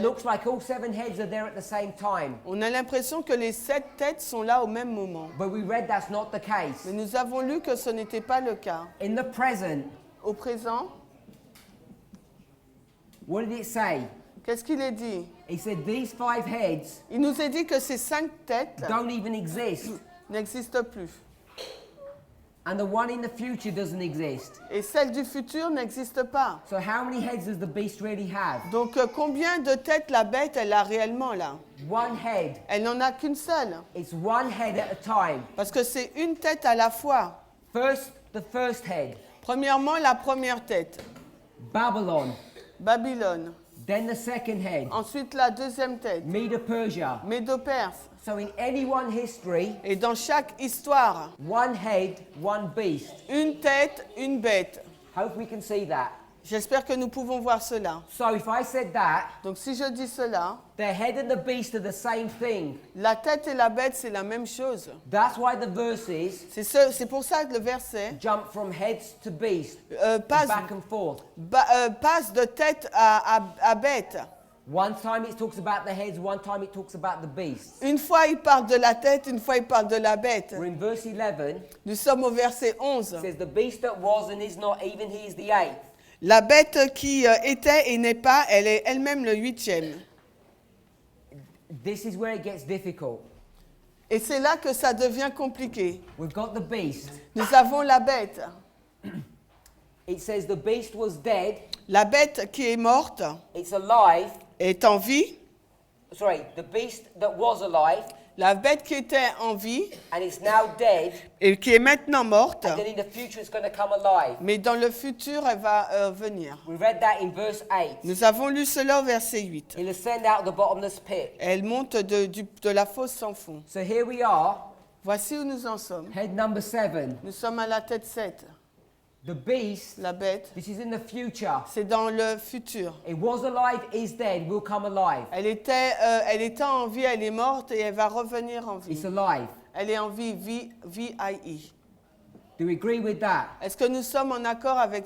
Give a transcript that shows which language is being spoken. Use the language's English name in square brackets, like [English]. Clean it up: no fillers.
[English] looks like all 7 heads are there at the same time. [French] On a l'impression que les 7 têtes sont là au même moment. [English] But we read that's not the case. [French] Mais nous avons lu que ce n'était pas le cas. [English] In the present, [French] Au présent, [English] what did it say? [French] qu'est-ce qu'il est dit? [English] He said these 5 heads [French] Il nous est dit que ces 5 têtes [English] don't even exist. [French] n'existent plus. [English] And the one in the future doesn't exist. [French] Et celle du futur n'existe pas. [English] So how many heads does the beast really have? [French] Donc combien de têtes la bête elle a réellement là? [English] One head. [French] Elle n'en a qu'une seule. [English] It's one head at a time. [French] Parce que c'est une tête à la fois. [English] First, the first head, [French] Premièrement, la première tête, [English] Babylon. [French] Babylone. [English] Then the second head, [French] Ensuite, la deuxième tête, [English] Medo-Persia. [French] Médo-Perse. [English] So in any one history, [French] Et dans chaque histoire, [English] one head, one beast. [French] une tête, une bête. [English] Hope we can see that. [French] J'espère que nous pouvons voir cela. [English] So if I said that, [French] Donc si je dis cela, [English] the head and the beast are the same thing. [French] la tête et la bête, c'est la même chose. [English] That's why the verses [French] C'est pour ça que le verset [English] jump from heads to beast, [French] passe, [English] back and forth. [French] passe de tête à bête. [English] One time it talks about the heads, one time it talks about the beasts. [French] Une fois, il parle de la tête, une fois, il parle de la bête. [English] We're in verse 11. [French] Nous sommes au verset 11. [English] It says, the beast that was and is not, even he is the eighth. [French] La bête qui était et n'est pas, elle est elle-même le 8e. [English] This is where it gets difficult. [French] Et c'est là que ça devient compliqué. [English] We've got the beast. [French] Nous avons la bête. [English] It says the beast was dead. [French] La bête qui est morte [English] It's alive. [French] est en vie. [English] Sorry, the beast that was alive [French] La bête qui était en vie [English] and it's now dead. [French] et qui est maintenant morte. [English] And then in the future it's going to come alive. [French] Mais dans le futur, elle va venir. [English] We read that in verse 8. [French] Nous avons lu cela au verset 8. [English] He'll ascend out of the bottomless pit. [French] Elle monte de la fosse sans fond. [English] So here we are, [French] Voici où nous en sommes. [English] head number 7. [French] Nous sommes à la tête 7. [English] The beast, [French] La bête, [English] this is in the future. [French] c'est dans le futur. [English] It was alive, is dead, will come alive. [French] Elle était en vie, elle est morte et elle va revenir en vie. [English] It's alive. [French] Elle est en vie, V-I-E. [English] Do we agree with that? [French] Est-ce que nous sommes en accord avec